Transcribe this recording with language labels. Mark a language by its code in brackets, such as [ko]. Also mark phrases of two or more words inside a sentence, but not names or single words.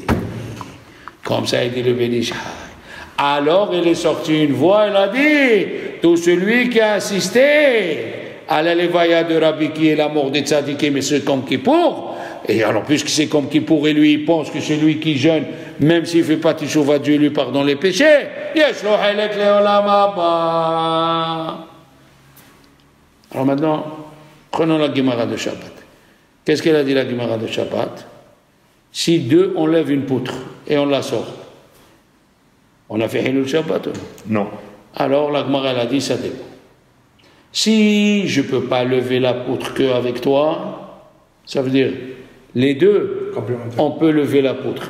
[fr] Comme ça, il dit le Ben Ish Chai. Alors, il est sorti une voix, elle a dit, tout celui qui a assisté à la Levaya de Rabbi, qui est la mort des tzaddikim, mais c'est comme Kippour. Et alors, puisque c'est comme Kippour, et lui, il pense que c'est lui qui jeûne, même s'il ne fait pas Teshuvah, Dieu lui pardonne les péchés. [he] יש לו חלק לעולם הבא. [fr] Alors maintenant, prenons la Gemara de Shabbat. Qu'est-ce qu'elle a dit la Gemara de Shabbat? Si deux enlèvent une poutre et on la sort, on a fait [he] חילול שבת? [fr] Non. Alors la Gemara elle a dit ça dépend. Si je ne peux pas lever la poutre qu'avec toi, ça veut dire Les deux, on peut lever la poutre.